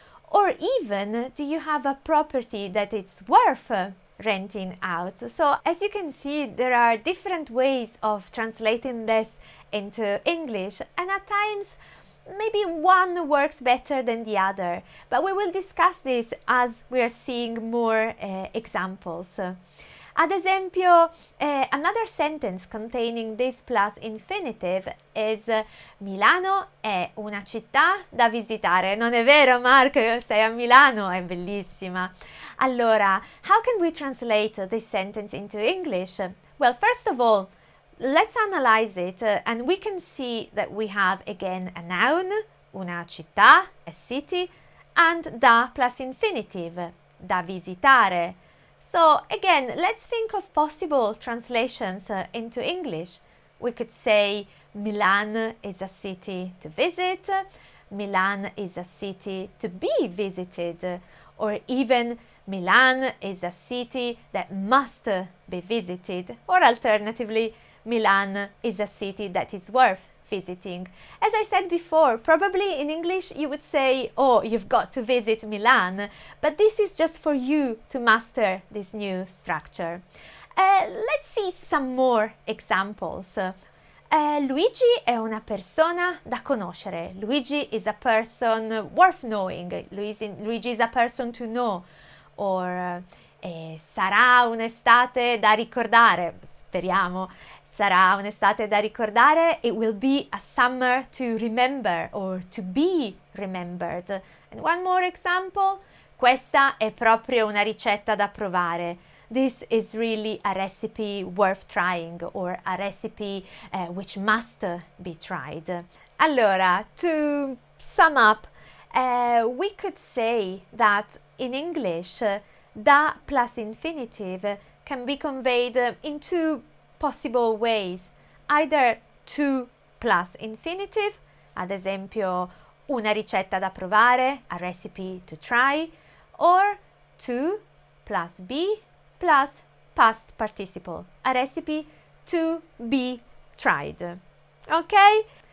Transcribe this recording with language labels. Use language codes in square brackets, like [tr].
[en] Or even, do you have a property that it's worth renting out? So as you can see, there are different ways of translating this into English, and at times maybe one works better than the other, but we will discuss this as we are seeing more examples. [it] Ad esempio, [en] another sentence containing this plus infinitive is [it] Milano è una città da visitare. Non è vero, Mark? Sei a Milano? È bellissima. Allora, [en] how can we translate this sentence into English? Well, first of all, let's analyze it and we can see that we have again a noun, una città, a city, and da plus infinitive, da visitare. So again, let's think of possible translations into English. We could say Milan is a city to visit, Milan is a city to be visited, or even Milan is a city that must be visited, or alternatively, Milan is a city that is worth visiting. As I said before, probably in English you would say, oh, you've got to visit Milan, but this is just for you to master this new structure. Let's see some more examples. [it] Luigi è una persona da conoscere. [en] Luigi is a person worth knowing. Luigi is a person to know. Or [it] E sarà un'estate da ricordare, speriamo. Sarà un'estate da ricordare. [en] It will be a summer to remember or to be remembered. And one more example. [it] Questa è proprio una ricetta da provare. [en] This is really a recipe worth trying or a recipe which must be tried. [it] Allora, [en] to sum up, we could say that in English, da plus infinitive can be conveyed in two possible ways, either to plus infinitive, [it] ad esempio una ricetta da provare, [en] a recipe to try, or to plus be plus past participle, a recipe to be tried. Okay?